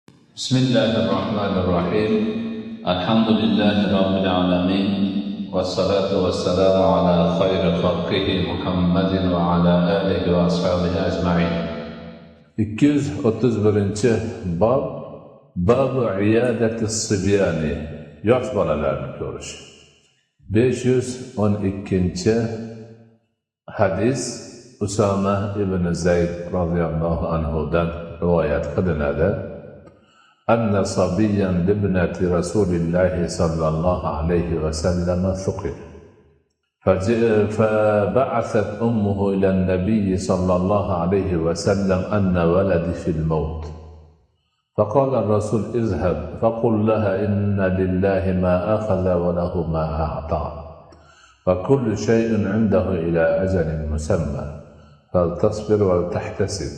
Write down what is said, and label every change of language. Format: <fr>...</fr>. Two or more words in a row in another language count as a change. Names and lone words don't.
<ar>بسم الله الرحمن الرحيم الحمد لله رب العالمين والصلاة والسلام على خير خلقه محمد وعلى آله وأصحابه أجمعين 231 bab باب عيادة الصبيان</ar> <uz>yosh bolalarni ko'rish. 512 hadis Usama ibn Zayd</uz> <ar>رضي الله عنه</ar> <uz>rivoyat qilinadi.</uz> <ar>أن صبيا لابنة رسول الله صلى الله عليه وسلم ثقل. فبعثت أمه إلى النبي صلى الله عليه وسلم أن ولدي في الموت. فقال الرسول اذهب فقل لها إن لله ما أخذ وله ما أعطى وكل شيء عنده إلى أجل مسمى فلتصبر ولتحتسب.</ar>